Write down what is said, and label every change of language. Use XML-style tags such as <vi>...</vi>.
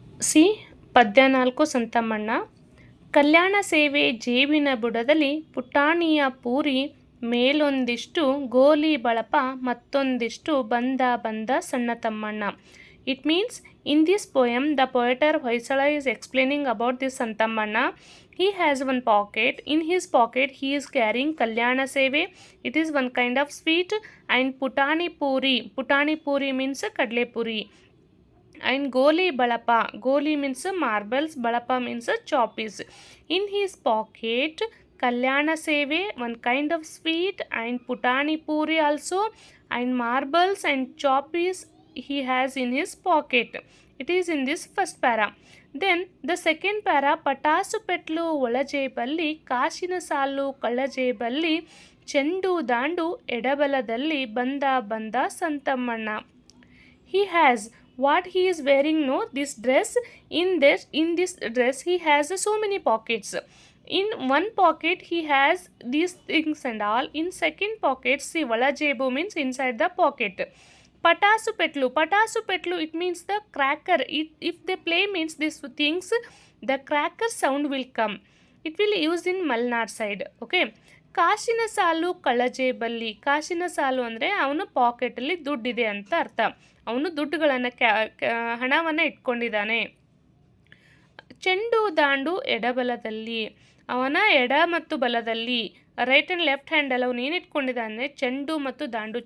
<kn>C ಪದ್ಯ 4 ಸಂತಮ್ಮಣ್ಣ. ಕಲ್ಯಾಣ ಸೇವೆ ಜೇಬಿನ ಬುಡದಲ್ಲಿ ಪುಟಾಣಿಯ ಪೂರಿ ಮೇಲೊಂದಿಷ್ಟು ಗೋಲಿ ಬಳಪ ಮತ್ತೊಂದಿಷ್ಟು ಬಂದ ಬಂದ ಸಣ್ಣ Thammanna.</kn> <en>It means in this poem the poet Hoysala is explaining about this Santammanna. He has one pocket. In his pocket he is carrying Kalyana Seve. It is one kind of sweet, and Putani Puri. Putani Puri means Kadle Puri. And Goli Balapa. Goli means marbles, Balapa means choppies. In his pocket Kalyana Seve, one kind of sweet, and Putani Puri also, and marbles and choppies he has in his pocket. It is in this first para. Then the second para,</en> <kn>ಪಟಾಸು petal ಒಳಜೇಬಲ್ಲಿ ಕಾಶಿನ ಸಾಲು ಕಳ್ಳಜೇಬಲ್ಲಿ ಚೆಂಡು ದಾಂಡು ಎಡಬಲದಲ್ಲಿ ಬಂದ ಬಂದ ಸಂತಮ್ಮಣ್ಣ.</kn> <en>He has what he is wearing, no, this dress. In this dress he has so many pockets. In one pocket he has these things and all. In second pocket, see, ಒಳಜೇಬು means inside the pocket. Patasu petlu, it means the cracker. If they play means these things, the cracker sound will come. It will use in Malnad side. Okay.</en> <kn>ಕಾಶಿನ ಸಾಲು ಕಳ್ಳಜೇಬಲ್ಲಿ. ಕಾಶಿನ ಸಾಲು ಅಂದರೆ ಅವನು ಪಾಕೆಟಲ್ಲಿ ದುಡ್ಡಿದೆ ಅಂತ ಅರ್ಥ. ಅವನು ದುಡ್ಡುಗಳನ್ನು ಹಣವನ್ನು ಇಟ್ಕೊಂಡಿದ್ದಾನೆ. ಚೆಂಡು ದಾಂಡು ಎಡಬಲದಲ್ಲಿ, ಅವನ ಎಡ ಮತ್ತು ಬಲದಲ್ಲಿ,</kn> <en>right and left</en> <kn>ಹ್ಯಾಂಡಲ್ಲಿ ಅವನು ಏನು ಇಟ್ಕೊಂಡಿದ್ದಾನೆ, ಚೆಂಡು ಮತ್ತು ದಾಂಡು.</kn>